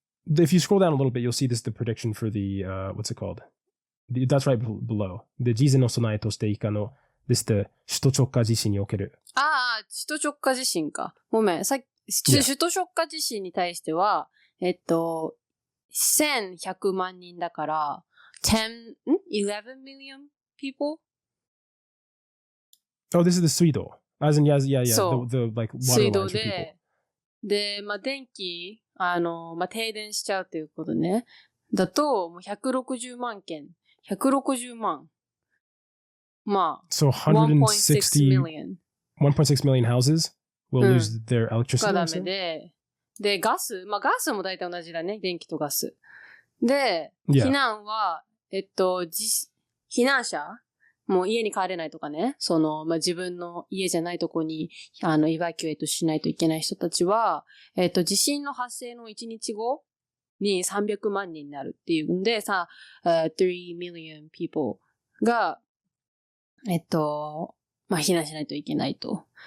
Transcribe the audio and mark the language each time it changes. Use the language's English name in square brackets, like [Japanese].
[English] If you scroll down a little bit, you'll see the prediction for the what's it called? That's right below. [Japanese] The 事前の備えとして以下の this the 首都直下地震における。首都直下地震か。ごめん。首都直下地震に対しては、1100万人だから、 [English] 11 million people? Oh, this is the 水道。 As in, yeah. The like water [Japanese] 水 [English] lines for people. [Japanese] で、電気、停電しちゃうということね。だと、もう160万件。160万。 [English] So 1.6 million. 1.6 million houses will lose their electricity. [Japanese] がダメで、で、ガスも大体同じだね。電気とガス。で、避難は、避難者もう家に帰れないとかね。自分の家じゃないとこに、エバキュエートしないといけない人たちは、地震の発生の1日後に300万人になるっていうんで、 [English] 3 million people [Japanese] が、避難しないといけないと。